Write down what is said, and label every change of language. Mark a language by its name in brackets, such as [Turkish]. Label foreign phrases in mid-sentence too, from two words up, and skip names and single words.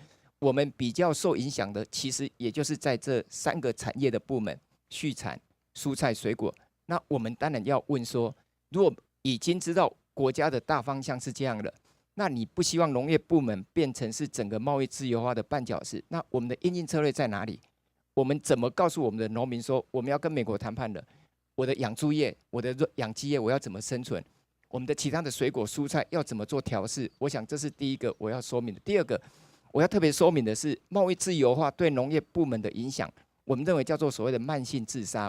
[Chinese] 我們比較受影響的，其實也就是在這3個產業的部門，畜產、蔬菜、水果。那我們當然要問說，如果已經知道國家的大方向是這樣的，那你不希望農業部門變成是整個貿易自由化的絆腳石？那我們的因應策略在哪裡？我們怎麼告訴我們的農民說，我們要跟美國談判了？我的養豬業、我的養雞業，我要怎麼生存？我们的其他的水果蔬菜要怎么做调试？我想这是第一个我要说明的。第二个，我要特别说明的是贸易自由化对农业部门的影响，我们认为叫做所谓的慢性自杀。